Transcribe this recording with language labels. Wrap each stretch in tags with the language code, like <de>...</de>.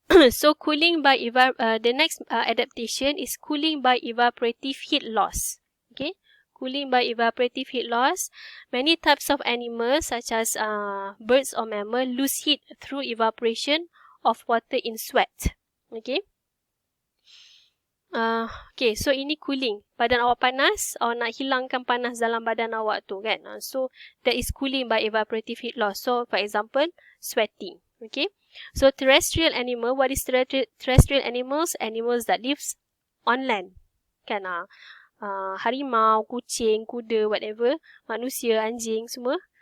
<en>So cooling by the next adaptation is cooling by evaporative heat loss. Okay, cooling by evaporative heat loss. Many types of animals, such as birds or mammal, lose heat through evaporation of water in sweat. Okay. Okay, so ini cooling.</en> <ms>Badan awak panas, awak nak hilangkan panas dalam badan awak tu, kan?</ms> <en>So that is cooling by evaporative heat loss. So for example, sweating. Okay. So terrestrial animal, what is terrestrial animals? Animals that lives on land,</en> <ms>kan? Harimau, kucing, kuda, whatever, manusia, anjing, semua.</ms>